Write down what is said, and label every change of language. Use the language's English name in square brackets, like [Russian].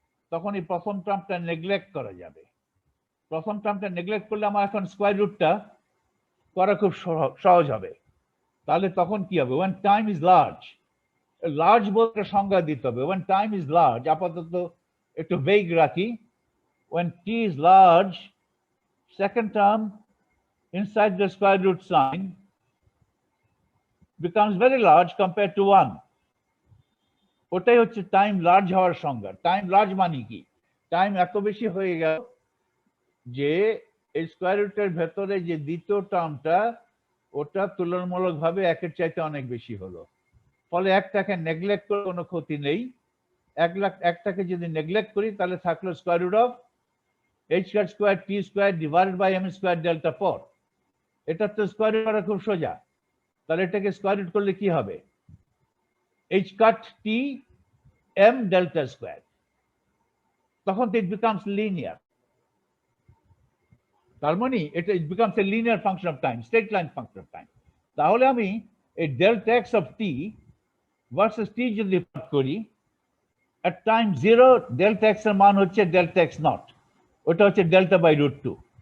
[Bangla] তখন এই প্রথম টার্মটা নেগলেক্ট করা যাবে। প্রথম টার্মটা নেগলেক্ট করলে আমার এখন স্কোয়ার রুটটা করা খুব সহজ হবে। তাহলে তখন কি হবে? [English] when time is large [Bangla] বলতে সংজ্ঞা দিতে হবে। [English] when time is large, [Bangla] আপাতত একটু ভেগ রাখি, [English] when t is large, second term inside the square root sign becomes very large compared to 1। [Bangla] ওটাই হচ্ছে টাইম লার্জ হওয়ার সংজ্ঞা। টাইম লার্জ মানে কি? টাইম এত বেশি হয়ে গেল যে এই স্কোয়ার রুটের ভেতরে যে দ্বিতীয় টার্মটা ওটা তুলনামূলকভাবে একের চাইতে অনেক বেশি হলো। ফলে একটাকে নেগলেক্ট করে কোনো ক্ষতি নেই। একটাকে যদি নেগলেক্ট করি তাহলে থাকলো square root of h square t square divided by m square delta 4। এটা তো স্কোয়ার রুট করা খুব সোজা। তাহলে এটাকে স্কোয়ার রুট করলে কি হবে? [English] h t m delta square. তখন it becomes linear. [Bangla] তার মানে এটা [English] It becomes a linear function of time, straight line function of time. [Bangla] তাহলে আমি এই delta x of T versus টি যদি প্লট করি, at টাইম 0 ডেল্টা এক্স এর মান হচ্ছে ডেল্টা এক্স নট, ওটা হচ্ছে ডেল্টা বাই √2।